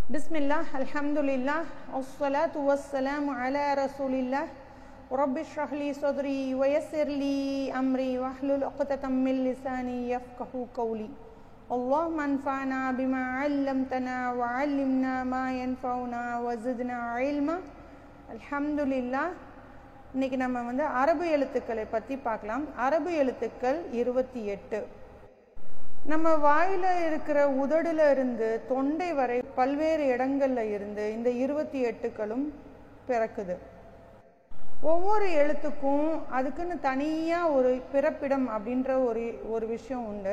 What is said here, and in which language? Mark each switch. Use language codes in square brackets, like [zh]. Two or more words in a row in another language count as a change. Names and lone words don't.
[ar] بسم الله، الحمد لله، والصلاة والسلام على رسول الله. رب اشرح لي صدري ويسر لي أمري واحلل عقدة من لساني يفقه قولي. اللهم انفعنا بما علمتنا وعلمنا ما ينفعنا وزدنا علما. Alhamdulillah. [ta] இன்னைக்கு நம்ம அரபு எழுத்துக்களை பற்றி பார்க்கலாம். அரபு எழுத்துக்கள் 28. நம்ம வாயில இருக்கிற உதடுல இருந்து தொண்டை வரை பல்வேறு இடங்கள்ல இருந்து இந்த 28களும் பிறக்குது. ஒவ்வொரு எழுத்துக்கும் அதுக்குன்னு தனியா ஒரு பிறப்பிடம் அப்படின்ற ஒரு விஷயம் உண்டு.